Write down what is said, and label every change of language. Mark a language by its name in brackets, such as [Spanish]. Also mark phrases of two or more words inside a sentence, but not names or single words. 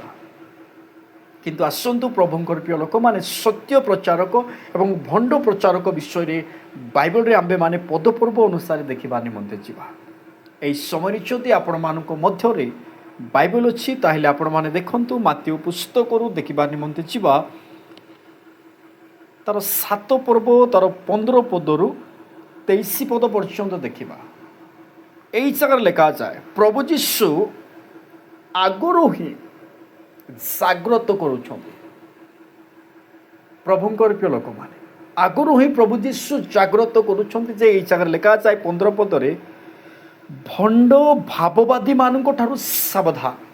[Odia] କିନ୍ତୁ ଆସନ୍ତୁ ପ୍ରଭୁଙ୍କର ପ୍ରିୟ ଲୋକମାନେ, ସତ୍ୟ ପ୍ରଚାରକ ଏବଂ ଭଣ୍ଡ ପ୍ରଚାରକ ବିଷୟରେ ବାଇବଲରେ ଆମ୍ଭେମାନେ ପଦପର୍ବ ଅନୁସାରେ ଦେଖିବା ନିମନ୍ତେ ଯିବା। ଏହି ସମୟରେ ଯଦି ଆପଣମାନଙ୍କ ମଧ୍ୟରେ ବାଇବଲ ଅଛି ତାହେଲେ ଆପଣମାନେ ଦେଖନ୍ତୁ ମାତୀୟ ପୁସ୍ତକରୁ ଦେଖିବା ନିମନ୍ତେ ଯିବା। ତାର 7 ପର୍ବ ତାର 15 ପଦରୁ 23 ପଦ ପର୍ଯ୍ୟନ୍ତ ଦେଖିବା। ଏଇ ଜାଗାରେ ଲେଖା ଯାଏ, ପ୍ରଭୁ ଯୀଶୁ ଆଗରୁ ହିଁ ଜାଗ୍ରତ କରୁଛନ୍ତି। ପ୍ରଭୁଙ୍କର ପ୍ରିୟ ଲୋକମାନେ, ଆଗରୁ ହିଁ ପ୍ରଭୁ ଯୀଶୁ ଜାଗ୍ରତ କରୁଛନ୍ତି ଯେ ଏଇ ଜାଗାରେ ଲେଖା ଯାଏ 15 ପଦରେ, ଭଣ୍ଡ ଭାବବାଦୀମାନଙ୍କ ଠାରୁ ସାବଧାନ।